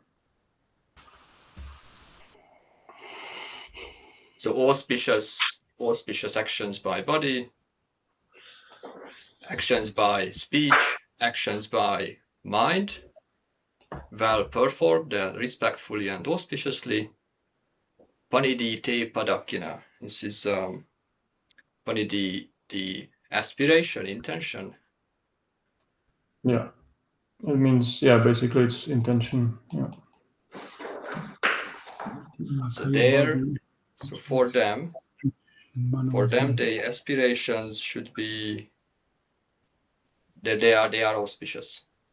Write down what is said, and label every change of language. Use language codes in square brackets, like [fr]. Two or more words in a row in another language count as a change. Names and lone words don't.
[en] So auspicious actions by body, actions by speech, actions by mind, well performed, respectfully and auspiciously. [pi] Panidi te Padakkhina. [en] This is panidi, the aspiration, intention. Yeah. It means, basically it's intention. Yeah. So for them, the aspirations should be that they are auspicious.